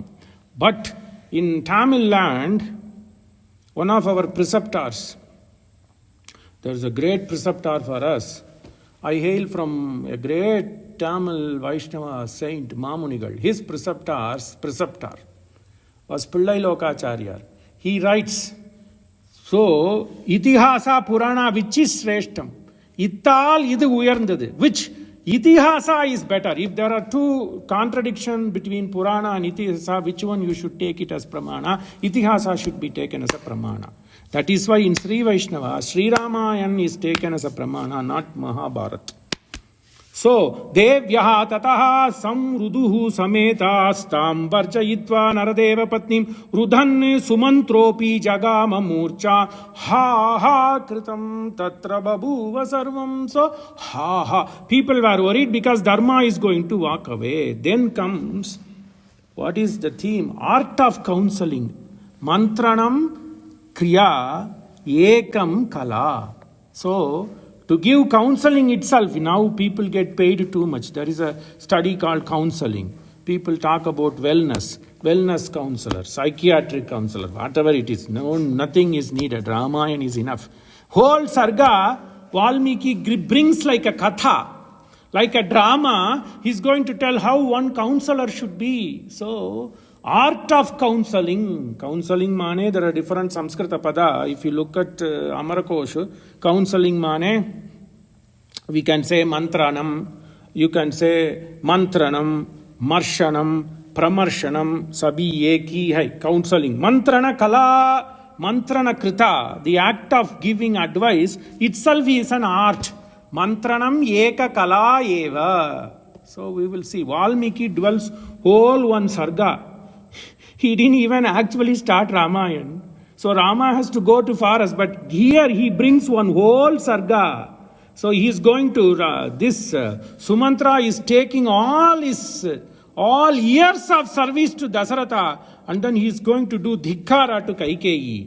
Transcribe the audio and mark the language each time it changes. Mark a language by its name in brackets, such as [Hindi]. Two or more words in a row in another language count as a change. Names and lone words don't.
[English] But in Tamil land, one of our preceptors, there is a great preceptor for us. I hail from a great Tamil Vaishnava saint, Mamunigal. His preceptor was Pillai Lokacharya. He writes, so, Itihasa Purana, which is Sreshtam? [Tamil] இத்தால் இது உயர்ந்தது. [English] Which? Itihasa is better. If there are two contradictions between Purana and Itihasa, which one you should take it as Pramana? Itihasa should be taken as a Pramana. That is why in Sri Vaishnava, Sri Ramayan is taken as a Pramana, not Mahabharata. So, [Sanskrit] देव्याः ततः संरुरुदुः समेतास्तां वर्जयित्वा नरदेव पत्नीम् रुदन् सुमन्त्रोऽपि जगाम मूर्च्छां हा हा कृतं तत्र बभूव सर्वम्. [English] So, ha ha. People were worried because Dharma is going to walk away. Then comes, what is the theme? Art of counseling. [Sanskrit] मन्त्रणं क्रिया एकं कला. [English] So, to give counseling itself, now people get paid too much. There is a study called counseling. People talk about wellness counselor, psychiatric counselor, whatever it is. No, nothing is needed. Ramayana is enough. Whole sarga, Valmiki brings like a katha, like a drama. He's going to tell how one counselor should be. So, art of counseling. Counseling mane, there are different [Sanskrit] संस्कृत पद. [English] If you look at Amarakosha, counseling mane, we can say mantranam, you can say [Sanskrit] मन्त्रणम्, मर्शनम्, प्रमर्शनम्, [Hindi] सभी एक ही है. [English] Counseling. [Sanskrit] मन्त्रण कला, मन्त्रण कृत, [English] the act of giving advice itself is an art. [Sanskrit] मन्त्रणम् एका कला एव. [English] So we will see. Valmiki dwells whole one sarga. He didn't even actually start Ramayana. So Rama has to go to forest, but here he brings one whole sarga. So he is going to, Sumanthara is taking all years of service to Dasaratha, and then he is going to do dhikkara to Kaikeyi.